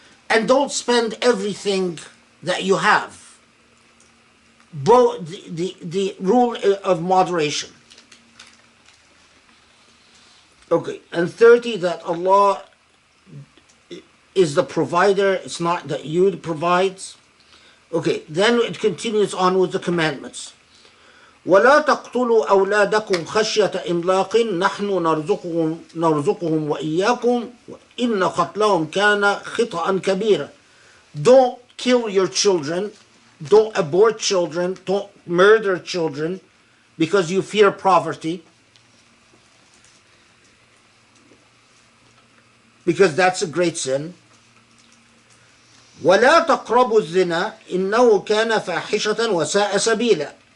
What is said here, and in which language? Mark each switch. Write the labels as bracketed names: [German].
[English] And don't spend everything that you have. The rule of moderation. Okay, and 30, that Allah is the provider, it's not that you provides. Okay, then it continues on with the commandments. [Arabic] ولا تقتلوا أولادكم خشية إملاق نحن نرزقهم وإياكم إن قتلهم كان خطأ كبيرا. [English] Don't kill your children, don't abort children, don't murder children because you fear poverty. Because that's a great sin. [Arabic] ولا تقربوا الزنا إنه كان فاحشة وساء سبيلا.